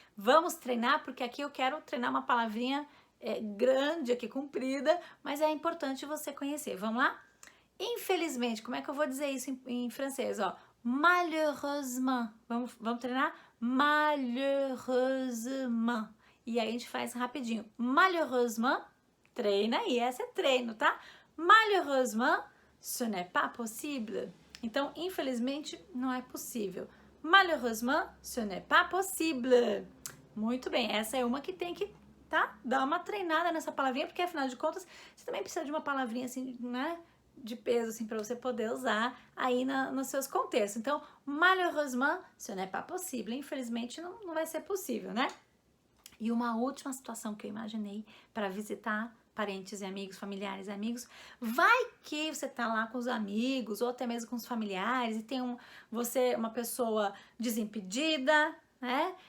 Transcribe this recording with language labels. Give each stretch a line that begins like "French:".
Portuguese: Vamos treinar, porque aqui eu quero treinar uma palavrinha grande aqui, comprida, mas é importante você conhecer. Vamos lá? Infelizmente, como é que eu vou dizer isso em francês? Ó, malheureusement. Vamos treinar? Malheureusement. E aí a gente faz rapidinho. Malheureusement, treina e essa é treino, tá?
French: Malheureusement, ce n'est pas possible.
Portuguese: Então, infelizmente, não é possível.
French: Malheureusement, ce n'est pas possible.
Portuguese: Muito bem, essa é uma que tem que, tá? Dar uma treinada nessa palavrinha, porque afinal de contas, você também precisa de uma palavrinha assim, né? De peso, assim, para você poder usar aí nos seus contextos. Então,
French: malheureusement, ce n'est pas possible.
Portuguese: Infelizmente, não vai ser possível, né? E uma última situação que eu imaginei para visitar parentes e amigos, familiares e amigos, vai que você tá lá com os amigos ou até mesmo com os familiares e tem você uma pessoa desimpedida, né?